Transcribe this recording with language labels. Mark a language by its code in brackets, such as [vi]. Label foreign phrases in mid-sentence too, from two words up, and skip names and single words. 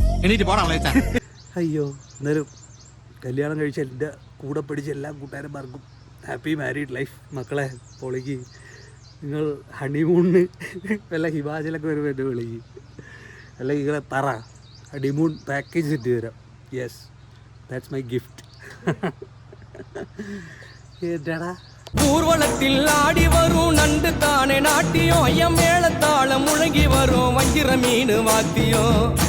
[ml] അയ്യോ എന്നാലും കല്യാണം കഴിച്ച എൻ്റെ കൂടെ പഠിച്ച എല്ലാ കൂട്ടുകാരന്മാർക്കും [en] happy married life. [ml] മക്കളെ പൊളിക്ക്, നിങ്ങൾ ഹണിമൂണിന് വല്ല ഹിമാചലൊക്കെ വരുമ്പോൾ എൻ്റെ വിളിക്ക്, അല്ലെങ്കിൽ നിങ്ങളെ പറ [en] honeymoon package [ml] സെറ്റ് തരാം. [en] Yes, that's my gift. എന്താടാ [ta] ஊர்வலத்தில் ஆடி வரும் நண்டு தானே நாட்டியம், ஐயம் மேளத்தாளம் முழங்கி வரும் வஞ்சிர மீன் வாத்தியம்.